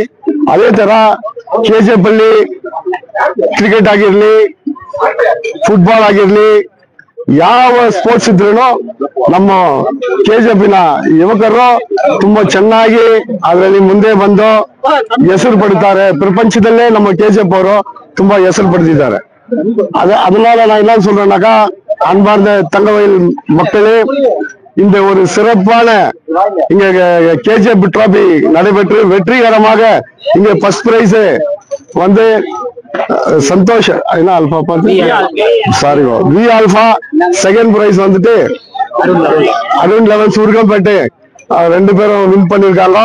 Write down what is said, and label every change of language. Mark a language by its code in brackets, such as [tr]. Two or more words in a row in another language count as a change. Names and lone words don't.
[kn] ಅದೇ ತರ ಕೆಜಿಎಫ್ ಅಲ್ಲಿ ಕ್ರಿಕೆಟ್ ಆಗಿರ್ಲಿ, ಫುಟ್ಬಾಲ್ ಆಗಿರ್ಲಿ, ಯಾವ ಸ್ಪೋರ್ಟ್ಸ್ ಇದ್ರೂ ನಮ್ಮ ಕೆಜಿಎಫ್ನ ಯುವಕರು ತುಂಬಾ ಚೆನ್ನಾಗಿ ಅದರಲ್ಲಿ ಮುಂದೆ ಬಂದು ಹೆಸರು ಪಡಿತಾರೆ. ಪ್ರಪಂಚದಲ್ಲೇ ನಮ್ಮ ಕೆಜಿಎಫ್ ಅವರು ತುಂಬಾ ಹೆಸರು ಪಡೆದಿದ್ದಾರೆ. [ta] அதனால நான் என்ன சொல்றேன்னாக்கா, அன்பார்ந்த தங்கவயல் மக்களே, இந்த ஒரு சிறப்பான இங்க கேஜிஎஃப் டிராபி நடைபெற்று வெற்றிகரமாக இங்க [en] first prize [ta] வந்து சந்தோஷ் என்ன ஆல்பா பார்த்து சாரி வி ஆல்பா, [en] second prize [ta] வந்துட்டு அருண் லெவன்ஸ் உருகம்பேட்டை ரெண்டு பேரும் வின் பண்ணிருக்காங்க.